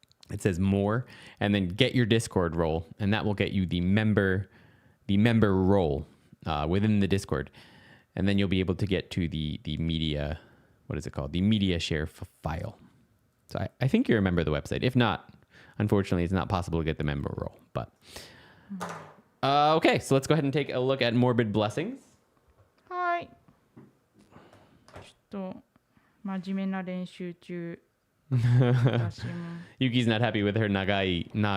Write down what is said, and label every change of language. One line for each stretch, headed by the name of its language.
English: It says more, and then get your Discord role, and that will get you the member role within the Discord. And then you'll be able to get to the media, what is it called? The media share file. So I think you remember the website. If not, unfortunately, it's not possible to get the member role. But okay, so let's go ahead and take a look at Morbid Blessings.
Japanese: はいちょっと真面目な練習中私も
English: Yuki's not happy with her nagai.